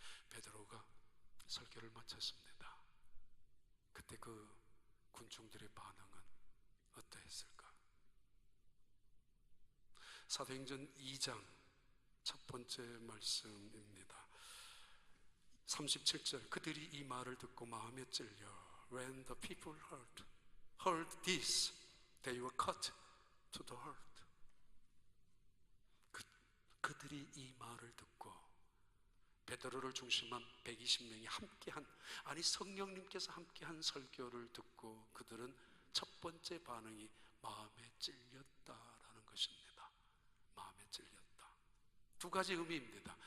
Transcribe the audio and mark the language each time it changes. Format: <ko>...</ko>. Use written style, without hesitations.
<ko>베드로가 설교를 마쳤습니다. 그때 그 군중들의 반응은 어떠했을까? 사도행전 2장 첫 번째 말씀입니다. 37절, 그들이 이 말을 듣고 마음에 찔려,</ko> <en>When the people heard this, they were cut to the heart.</en> <ko>그들이 이 말을 듣고, 베드로를 중심한 120명이 함께한, 아니 성령님께서 함께한 설교를 듣고 그들은 첫 번째 반응이 마음에 찔렸다라는 것입니다. 마음에 찔렸다. 두 가지 의미입니다.</ko>